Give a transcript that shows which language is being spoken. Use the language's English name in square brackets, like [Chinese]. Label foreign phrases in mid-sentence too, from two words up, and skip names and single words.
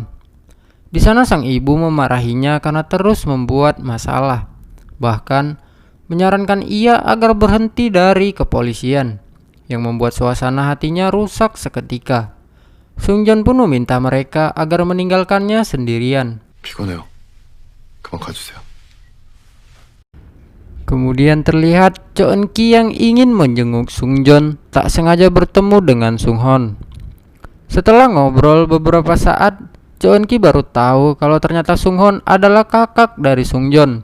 [Indonesian] Di sana sang ibu memarahinya karena terus membuat masalah, bahkan menyarankan ia agar berhenti dari kepolisian, yang membuat suasana hatinya rusak seketika. Sungjon pun meminta mereka agar meninggalkannya sendirian. [Korean] 피곤해요. 그만 가주세요. [Indonesian] Kemudian terlihat Cho Eun-ki yang ingin menjenguk Sungjon tak sengaja bertemu dengan Sunghon. Setelah ngobrol beberapa saat, Cho Eun-ki baru tahu kalau ternyata Sunghon adalah kakak dari Sungjon.